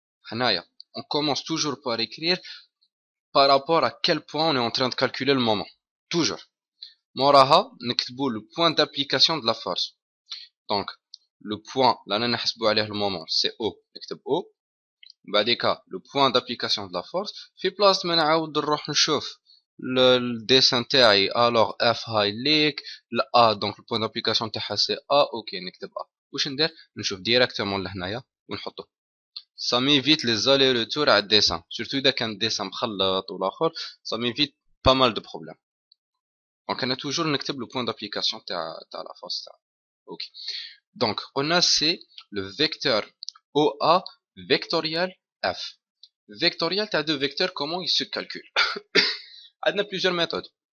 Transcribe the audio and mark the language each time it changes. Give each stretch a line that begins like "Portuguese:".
French: On commence toujours par écrire par rapport à quel point on est en train de calculer le moment. Toujours. Moraha, نكتبو le point d'application de la force. Donc, le point, là, le moment, c'est O.
Arabic: نكتب O.
French: بعديك, le point d'application de la force.
Arabic: في place ما نعاود نروح نشوف le dessin تاعي.
French: Alors, F
Arabic: هاي ليك.
French: le A, donc le point d'application تاعها c'est A.
Arabic: Ok, نكتب A. واش ندير؟ نشوف directement لهنايا ونحطو.
French: Ça m'évite les allers-retours à dessin.
Arabic: Surtout إذا كان dessin مخلط والآخر.
French: Ça m'évite pas mal de problèmes. Donc, on a toujours
Arabic: نكتب
French: le point d'application تاع la force تاعها. Ok. Donc, on a c'est le vecteur OA vectoriel F. Vectoriel, tu as deux vecteurs, comment ils se calculent? On a plusieurs méthodes.